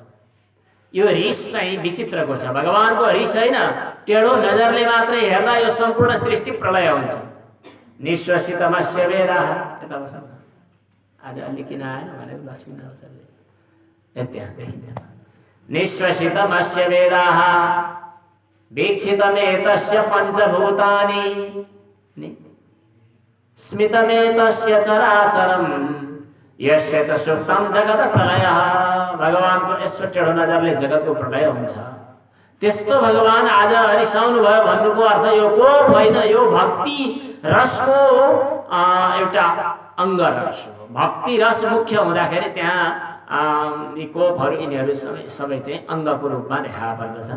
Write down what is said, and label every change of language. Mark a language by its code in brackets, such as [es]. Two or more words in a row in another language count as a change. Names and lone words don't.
[ne] यो रिस चाहिँ विचित्रको छ। भगवानको रिस होइन, टेढो नजरले मात्रै हेर्दा यो सम्पूर्ण सृष्टि प्रलय हुन्छ। [sa] निश्वसितमस्य वेदाः। [ne] यता बस आज अलि किन आएन भनेर लक्ष्मीनारायणले त्यहाँ देखिँदैन। [sa] निश्वसितमस्य वेदाः वीक्षितमेतस्य पञ्चभूतानि स्मितमेतस्य चराचरम् यस्य च सुप्तं जगत प्रलयः। [ne] भगवानको यसो टेढो नजरले जगतको प्रलय हुन्छ। त्यस्तो भगवान आज रिसाउनु भयो भन्नुको अर्थ यो कोप होइन, यो भक्ति रसको एउटा अङ्ग रस हो। भक्ति रस मुख्य हुँदाखेरि त्यहाँ यी कोपहरू यिनीहरू सबै चाहिँ अङ्गको रूपमा देखा पर्दछन्।